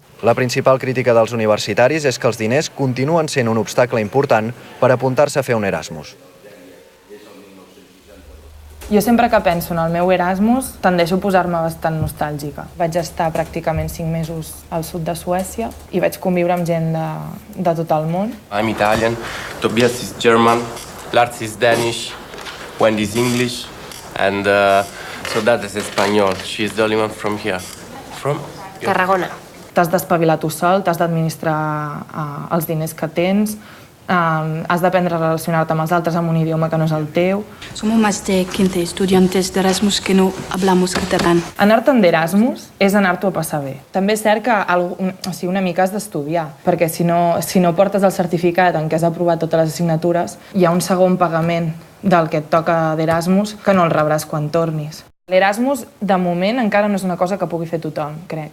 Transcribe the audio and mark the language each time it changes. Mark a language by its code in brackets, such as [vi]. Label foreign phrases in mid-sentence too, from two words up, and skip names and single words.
[ca] La principal crítica dels universitaris és que els diners continuen sent un obstacle important per apuntar-se a fer un Erasmus. Jo sempre que penso en el meu Erasmus tendeixo a posar-me bastant nostàlgica. Vaig estar pràcticament 5 mesos al sud de Suècia i vaig conviure amb gent de tot el món. [en] I'm Italian, Tobias is German, Lars is Danish, Wendy is English, and Soledad is Espanyol. She is the only one from here. From? Tarragona. [ca] T'has d'espavilar tu sol, t'has d'administrar els diners que tens, has d'aprendre a relacionar-te amb els altres en un idioma que no és el teu. [es] Somos más de 15 estudiantes de Erasmus que no hablamos catalán. [ca] Anar-te'n d'Erasmus és anar-t'ho a passar bé. També és cert que una mica has d'estudiar, perquè si no portes el certificat en què has aprovat totes les assignatures, hi ha un segon pagament del que et toca d'Erasmus que no el rebràs quan tornis. L'Erasmus, de moment, encara no és una cosa que pugui fer tothom, crec.